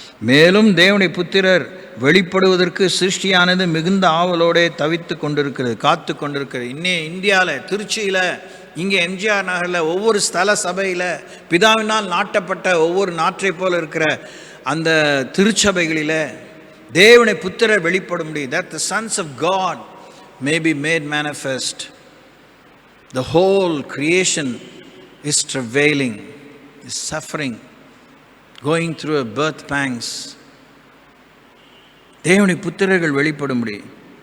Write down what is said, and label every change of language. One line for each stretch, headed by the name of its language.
Tamil: மேலும் தேவனுடைய புத்திரர் வெளிப்படுவதற்கு சிருஷ்டியானது மிகுந்த ஆவலோடு தவித்து கொண்டிருக்கிறது, காத்து கொண்டிருக்கிறது. இந்தியாவில், திருச்சியில், இங்கே எம்ஜிஆர் நகரில், ஒவ்வொரு ஸ்தல சபையில் பிதாவினால் நாட்டப்பட்ட ஒவ்வொரு நாற்றை போல் இருக்கிற அந்த திருச்சபைகளில் தேவனுடைய புத்திரர் வெளிப்பட முடியும்.
English: that the sons of God may be made manifest. The whole creation is travailing, is suffering, going through a birth pangs.
Tamil: தேவனுடைய புத்திரர்கள் வெளிப்பட முடியும்.